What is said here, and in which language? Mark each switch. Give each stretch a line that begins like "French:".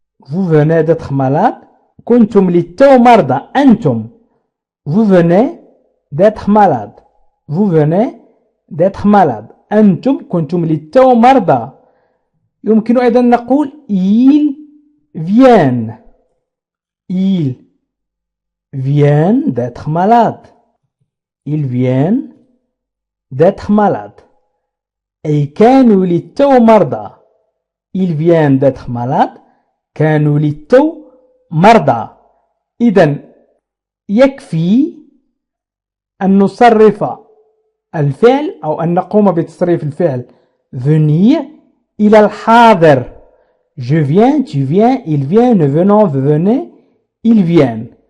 French: vous venez d'être malade.
Arabic: كنتم للتو مرضى. أنتم
French: vous venez d'être malade. vous venez d'être malade.
Arabic: أنتم كنتم للتو مرضى. يمكن أيضا نقول
French: il viennent. Ils viennent d'être malades. Ils viennent d'être malades.
Arabic: أي كانوا للتو مرضى.
French: Ils viennent d'être malades.
Arabic: كانوا للتو مرضى. إذن يكفي أن نصرف الفعل أو أن نقوم بتصريف الفعل venir إلى الحاضر.
French: Je viens, tu viens, il vient, nous venons, vous venez, ils viennent.